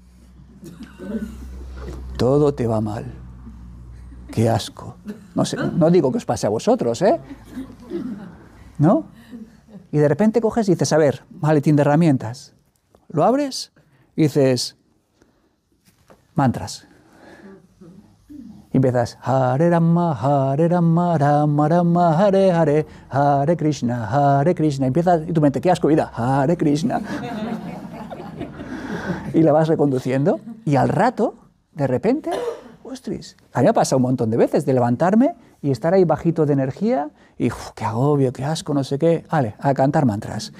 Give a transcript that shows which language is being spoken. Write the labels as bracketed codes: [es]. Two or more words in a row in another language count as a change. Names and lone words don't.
[es] Todo te va mal. ¡Qué asco! No sé, no digo que os pase a vosotros, ¿eh? ¿No? Y de repente coges y dices, a ver, maletín de herramientas. Lo abres y dices, mantras. Y empiezas, [sa] Hare Rama, Rama Rama, Hare Hare, Hare Krishna, Hare Krishna. [es] Y empiezas, y tu mente, qué asco, vida, [sa] Hare Krishna. [es] Y la vas reconduciendo, y al rato, de repente, ostras, a mí me ha pasado un montón de veces de levantarme y estar ahí bajito de energía y qué agobio, qué asco, no sé qué, vale, a cantar mantras.